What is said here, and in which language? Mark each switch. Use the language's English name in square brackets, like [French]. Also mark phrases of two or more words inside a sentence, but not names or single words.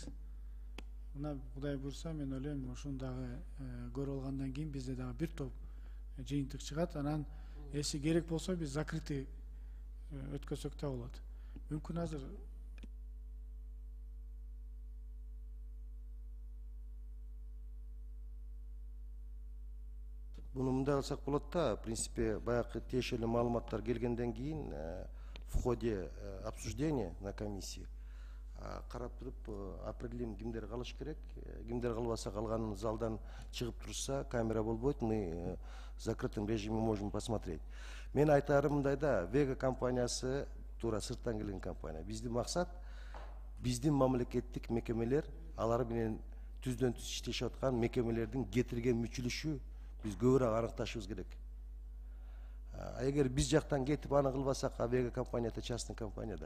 [Kyrgyz] Мына Кудай буйрса, мен ойлойм, ушуну дагы көрүп алгандан кийин бизде дагы бир топ жыйынтык чыгат. Анан если керек болсо биз закрытый өткөзсөк да болот. Мүмкүн азыр Буну мындай кылсак болот да, [Russian] в принципе, [Kyrgyz] баягы тиешелүү маалыматтар келгенден кийин [Russian] в ходе обсуждения на комиссии [Kyrgyz] карап туруп определим кимдер калыш керек, кимдер калбаса калганын залдан чыгып турса, камера болбойт, [Russian] мы в закрытом режиме можем посмотреть. [Kyrgyz] Мен айтарым мындай да, Вега компаниясы туура сырттан келген компания. Биздин максат, биздин мамлекеттик мекемелер алар менен түздөн түз иштешип аткан мекемелердин кетирген мүчүлүшү биз көбүрөөк аныкташыбыз керек. Эгер биз жактан кетип аны кылбасак, Вега компания да частный компания да.